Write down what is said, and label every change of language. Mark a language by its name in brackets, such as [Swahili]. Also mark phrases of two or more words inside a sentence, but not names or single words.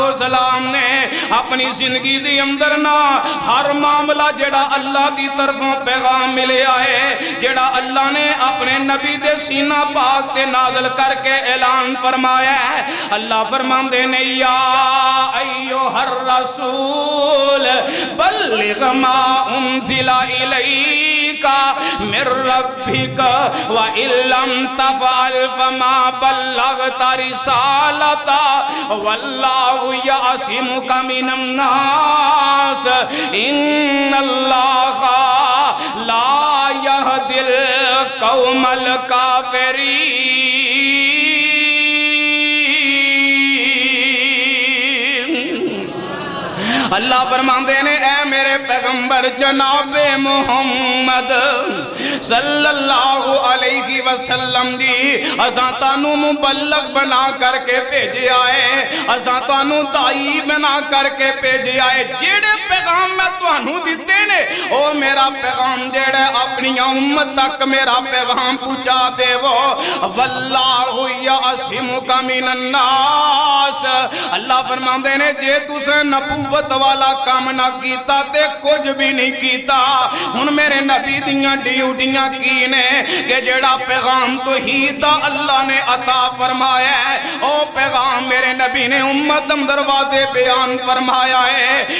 [Punjabi] سلام نے اپنی زندگی دے اندر نا ہر معاملہ جیہڑا اللہ دی طرفوں پیغام ملیا ہے جیہڑا اللہ نے اپنے نبی دے سینہ پاک تے نازل کرکے اعلان فرمایا ہے اللہ فرماندے [Arabic] ने يا أيها الرسول بلغ ما أنزل إليك من ربك وإن لم تفعل فما بلغت رسالته والله يعصمك من الناس إن الله لا يهدي القوم الكافرين. [Punjabi] اللہ فرماندے نے اے میرے پیغمبر جنابِ محمد [Arabic] صلى الله عليه وسلم [Punjabi] دی اساں تانوں مبلغ بنا کرکے بھیجیا ہے اساں تانوں داعی بنا کرکے بھیجیا ہے جیہڑے پیغام میں تہانوں دتے نے او میرا پیغام جیہڑا اپنی امت تک میرا پیغام پہنچا دیوو [Arabic] والله يعصمك من الناس. [Punjabi] اللہ فرماندے نے جے تسے نبوت والا کام نا کیتا تے کچھ بھی نہیں کیتا ہن میرے نبی دیاں ڈیوٹیاں کی نے کہ جیہڑا پیغام توحید دا اللہ نے عطا فرمایا ہے او پیغام میرے نبی نے امت اندر وعدے بیان فرمایا ہے.